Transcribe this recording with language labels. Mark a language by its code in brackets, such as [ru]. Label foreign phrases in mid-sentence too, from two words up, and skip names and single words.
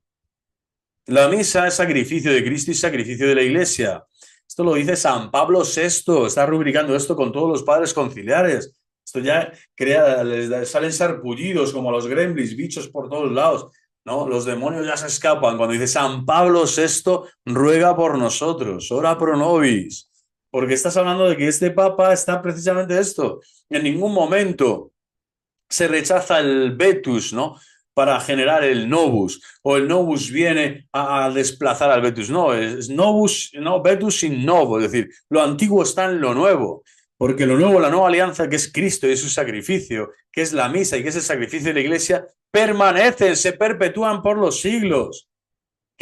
[es] La misa es sacrificio de Cristo y sacrificio de la Iglesia. Esto lo dice San Pablo VI, está rubricando esto con todos los padres conciliares. Esto ya les salen sarpullidos como los gremlins, bichos por todos lados, ¿no? Los demonios ya se escapan cuando dice San Pablo VI ruega por nosotros, [la] ora pro nobis, [es] porque estás hablando de que este Papa está precisamente esto. En ningún momento se rechaza el vetus, ¿no? Para generar el novus, o el novus viene a desplazar al vetus. No, es novus, no, vetus sin novo, es decir, lo antiguo está en lo nuevo, porque lo nuevo, la nueva alianza, que es Cristo y es su sacrificio, que es la misa y que es el sacrificio de la Iglesia, permanecen, se perpetúan por los siglos.